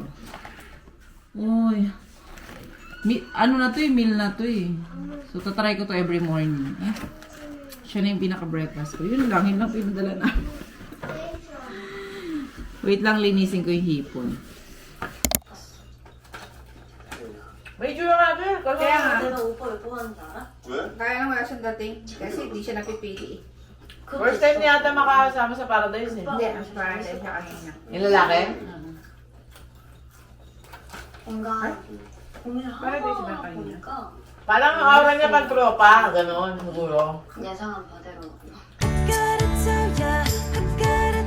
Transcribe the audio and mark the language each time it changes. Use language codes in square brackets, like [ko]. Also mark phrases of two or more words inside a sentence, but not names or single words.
[tl] Uy. Ano na to eh, meal na to eh. So, tatry ko to [en] every morning. [tl] Siya na yung pinaka-breakfast ko. Yun lang pinadala na. Wait lang, linisin ko yung hipon. Medyo nga, Bel. Kaya nga. [ko] 내가 오빠를 좋아한다. [tl] Kaya nga wala siyang dating. Kasi hindi siya napipili. [en] First time [tl] niya ata makakasama sa Paradise eh. Hindi, ang parang siya kanina. Yung lalaki? [ko] 뭔가 고민을 [tl] Paradise ba [ko] 하고 [tl] kanina? [ko] 보니까 [tl] Parang ang aura niya pag tropa, gano'n, siguro. [ko] 예상한 바대로 [en] Gotta tell ya, I got